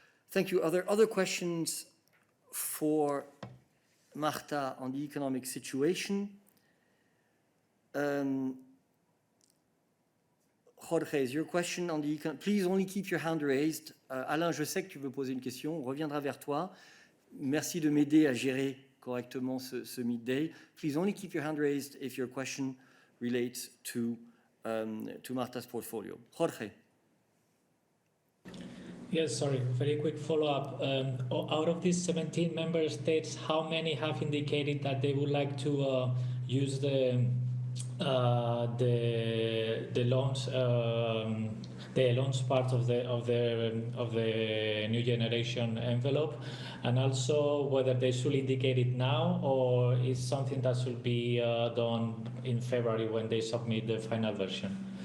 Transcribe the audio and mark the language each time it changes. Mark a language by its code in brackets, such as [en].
[en] Thank you. Are there other questions for Marta on the economic situation? Jorge, is your question on the economic... Please only keep your hand raised. [fr] Alain, je sais que tu veux poser une question. On reviendra vers toi. Merci de m'aider à gérer correctement ce midday. [en] Please only keep your hand raised if your question relates to Marta's portfolio. Jorge. Yes, sorry, very quick follow-up. Out of these 17 member states, how many have indicated that they would like to use the loans part of the new generation envelope, and also whether they should indicate it now or is something that should be done in February when they submit the final version?